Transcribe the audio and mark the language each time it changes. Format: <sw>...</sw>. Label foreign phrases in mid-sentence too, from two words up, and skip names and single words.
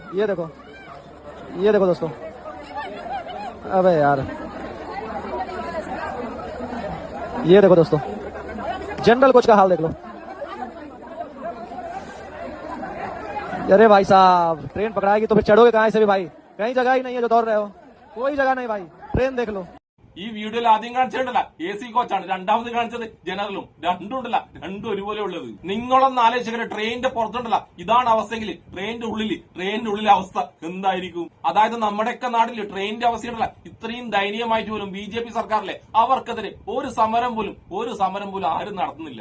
<hi>ये देखो दोस्तों, अबे यार ये देखो दोस्तों, जनरल कोच का हाल देख लो। अरे भाई साहब, ट्रेन पकड़ाएगी तो फिर चढ़ोगे कहां से भी भाई, कहीं जगह ही नहीं है जो दौड़ रहे हो, कोई जगह नहीं भाई, ट्रेन देख लो।</hi> <ml>ഈ വീഡിയോയിൽ ആദ്യം കാണിച്ചിട്ടുണ്ടല്ല AC കോച്ചാണ്, രണ്ടാമത് കാണിച്ചത് ജനറലും. രണ്ടും ഒരുപോലെ ഉള്ളത്. നിങ്ങളൊന്ന് ആലോചിക്കട്ടെ, ട്രെയിനിന്റെ പുറത്തുണ്ടല്ല ഇതാണ് അവസ്ഥയെങ്കിൽ ട്രെയിനിന്റെ ഉള്ളിലെ അവസ്ഥ എന്തായിരിക്കും? അതായത് നമ്മുടെയൊക്കെ നാട്ടില് ട്രെയിനിന്റെ അവസ്ഥയുണ്ടല്ല ഇത്രയും ദയനീയമായിട്ട് പോലും BJP സർക്കാരിലെ അവർക്കെതിരെ ഒരു സമരം പോലും ആരും നടത്തുന്നില്ല.</ml>